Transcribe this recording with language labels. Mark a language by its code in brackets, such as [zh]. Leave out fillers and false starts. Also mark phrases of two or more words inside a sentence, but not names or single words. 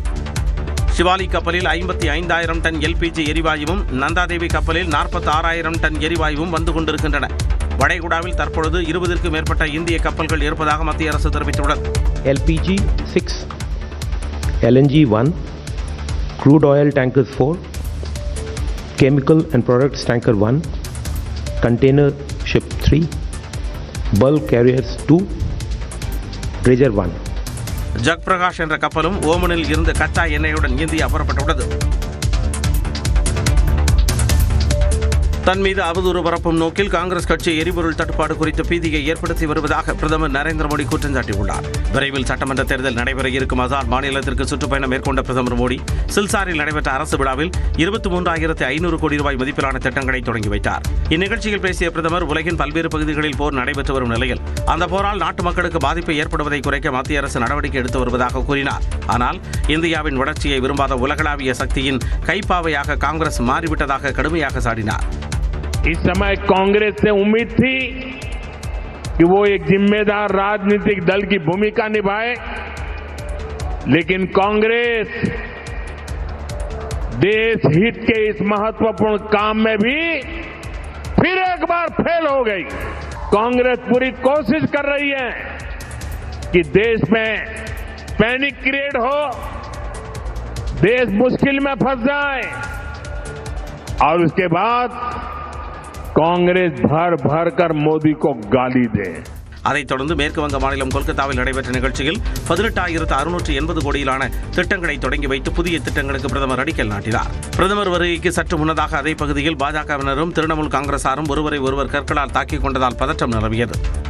[ta] ஷிவாலிக் கப்பலில் 55,000 டன் எல்பிஜி எரிவாயுவும், நந்தாதேவி கப்பலில் 46,000 டன் எரிவாயுவும் வந்து கொண்டிருக்கின்றன. வளைகுடாவில் தற்பொழுது 20க்கும் மேற்பட்ட இந்திய கப்பல்கள் இருப்பதாக மத்திய அரசு தெரிவித்துள்ளது. [en] LPG 6, LNG 1, crude oil tankers 4, chemical and products tanker 1, container ship 3, bulk carriers 2, dredger 1. [ta] ஜக்பிரகாஷ் என்ற கப்பலும் ஓமனில் இருந்து கச்சா எண்ணெயுடன் இந்தியா புறப்பட்டுள்ளது. தன் மீது அவதூறு பரப்பும் நோக்கில் காங்கிரஸ் கட்சி எரிபொருள் தட்டுப்பாடு குறித்து பீதியை ஏற்படுத்தி வருவதாக பிரதமர் நரேந்திர மோடி குற்றம் சாட்டியுள்ளார். விரைவில் சட்டமன்ற தேர்தல் நடைபெற இருக்கும் அசாம் மாநிலத்திற்கு சுற்றுப்பயணம் மேற்கொண்ட பிரதமர் மோடி சில்சாரில் நடைபெற்ற அரசு விழாவில் 23,500 கோடி ரூபாய் மதிப்பிலான திட்டங்களை தொடங்கி வைத்தார். இந்நிகழ்ச்சியில் பேசிய பிரதமர் உலகின் பல்வேறு பகுதிகளில் போர் நடைபெற்று வரும் நிலையில் அந்த போரால் நாட்டு மக்களுக்கு பாதிப்பு ஏற்படுவதை குறைக்க மத்திய அரசு நடவடிக்கை எடுத்து வருவதாக கூறினார். ஆனால் இந்தியாவின் வளர்ச்சியை விரும்பாத உலகளாவிய சக்தியின் கைப்பாவையாக காங்கிரஸ் மாறிவிட்டதாக கடுமையாக சாடினார். [hi] इस समय कांग्रेस से उम्मीद थी कि वो एक जिम्मेदार राजनीतिक दल की भूमिका निभाए, लेकिन कांग्रेस देश हित के इस महत्वपूर्ण काम में भी फिर एक बार फेल हो गई। कांग्रेस पूरी कोशिश कर रही है कि देश में [en] panic create [hi] हो, देश मुश्किल में फंस जाए और उसके बाद कांग्रेस भर भर कर मोदी को गाली दे. [ta] அதைத் தொடர்ந்து மேற்கு வங்க மாநிலம் கொல்கத்தாவில் நடைபெற்ற நிகழ்ச்சியில் 18,680 கோடியிலான திட்டங்களை தொடங்கி வைத்து புதிய திட்டங்களுக்கு பிரதமர் அடிக்கல் நாட்டினார். பிரதமர் வருகைக்கு சற்று முன்னதாக அதே பகுதியில் பாஜகவினரும் திரிணாமுல் காங்கிரசாரும் ஒருவரை ஒருவர் கற்களால் தாக்கிக் கொண்டதால் பதற்றம் நிலவியது.